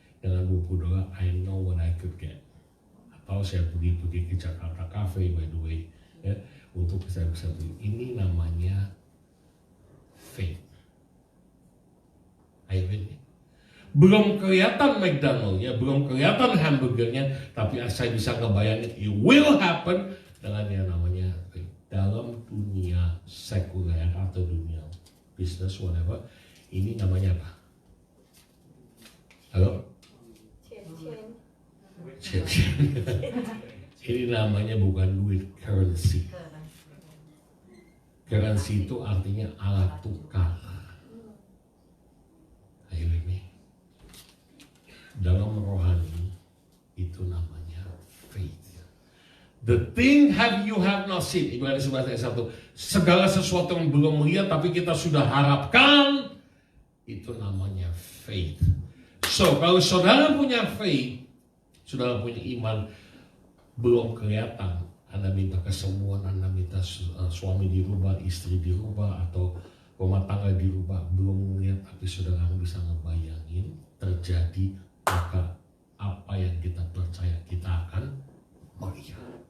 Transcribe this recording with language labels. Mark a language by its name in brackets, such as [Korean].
[Indonesian] Dengan $20, [English] I know what I could get. [Indonesian] Atau saya pergi ke Jakarta Cafe, [English] by the way, [Indonesian] ya, untuk saya bisa beli. Ini namanya faith. Ayo ini. Belum kelihatan McDonald-nya, belum kelihatan hamburgernya, tapi saya bisa ngebayangin [English] it will happen [Indonesian] dengan yang namanya dalam dunia sekuler atau dunia bisnis whatever. Ini namanya apa? Halo? Chen. Ini namanya bukan duit, currency. Currency itu artinya alat tukar. Ayo ini. Dalam rohani itu namanya faith. [English] The thing you have not seen. [Indonesian] Ibrani 11 ayat 1. Segala sesuatu yang belum melihat tapi kita sudah harapkan, itu namanya faith. So kalau saudara punya faith, saudara punya iman, belum kelihatan, Anda minta kesembuhan, Anda minta suami dirubah, istri dirubah, atau rumah tangga dirubah, belum melihat, tapi saudara bisa ngebayangin terjadi, maka apa yang kita percaya kita akan melihat.